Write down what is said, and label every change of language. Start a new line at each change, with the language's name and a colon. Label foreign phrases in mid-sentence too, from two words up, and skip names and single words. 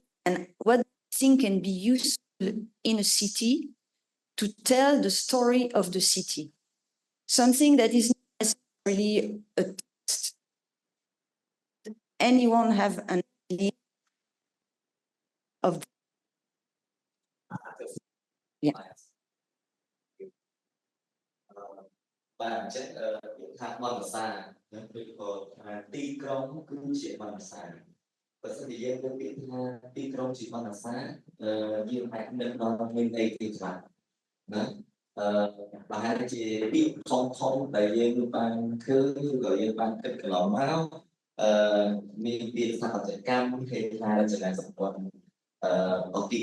English: And what thing can be useful in a city to tell the story of the city? Something that is not necessarily a text. Anyone have an idea of? Yeah.
Khmer: បាទអញ្ចឹងថាបទភាសាឬក៏ថាទីក្រុងគឺជាបទភាសាបើសិនជាយើងទៅពាក្យថាទីក្រុងជាបទភាសាយើងអាចនឹកដល់មានអីទីខ្លះណាប្រហែលជាពាក្យធំដែលយើងបានឃើញឬក៏យើងបានគិតកន្លងមកមានពាក្យថាបច្ចេកកម្មហេដ្ឋារចនាសម្ព័ន្ធof ទី